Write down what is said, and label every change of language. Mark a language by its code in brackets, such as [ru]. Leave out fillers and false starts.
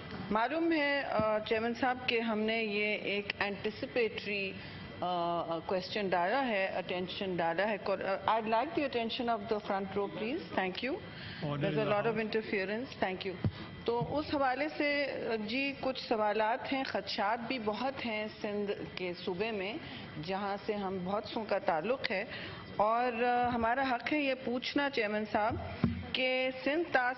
[ur] معلوم ہے چیئرمین صاحب کہ ہم نے یہ ایک اینٹیسپیٹری کوشچن ڈالا ہے, اٹینشن ڈالا ہے. [en] I'd like the attention of the front row please. Thank you. There's a lot of interference. Thank you. [ur] تو اس حوالے سے جی کچھ سوالات ہیں, خدشات بھی بہت ہیں سندھ کے صوبے میں جہاں سے ہم بہت سو کا تعلق ہے, اور ہمارا حق ہے یہ پوچھنا چیئرمین صاحب کہ سندھ